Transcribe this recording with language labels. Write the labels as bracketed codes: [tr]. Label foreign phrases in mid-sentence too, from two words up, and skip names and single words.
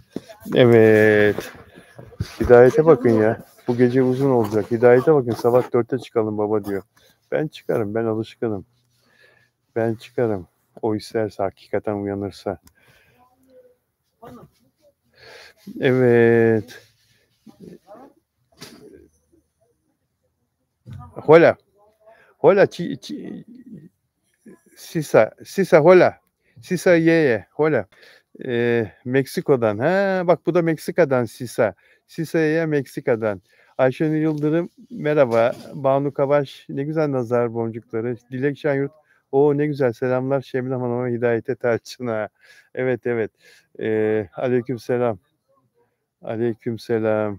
[tr] Evet. Hidayete bakın ya. Bu gece uzun olacak. Hidayete bakın, sabah 4'te çıkalım baba diyor. Ben çıkarım. Ben alışkınım. Ben çıkarım. O isterse, hakikaten uyanırsa. Evet. Hola. Hola. Sisa hola. Sisa yeye. Hola. Meksiko'dan. Ha, bak bu da Meksika'dan Sisa. Sisa'ya Meksika'dan. Ayşenur Yıldırım merhaba. Banu Kavaş ne güzel nazar boncukları. Dilek Şenyurt o ne güzel selamlar Şebnem Hanım'a, Hidayete Tarçın'a. Evet evet. Aleykümselam. Aleykümselam.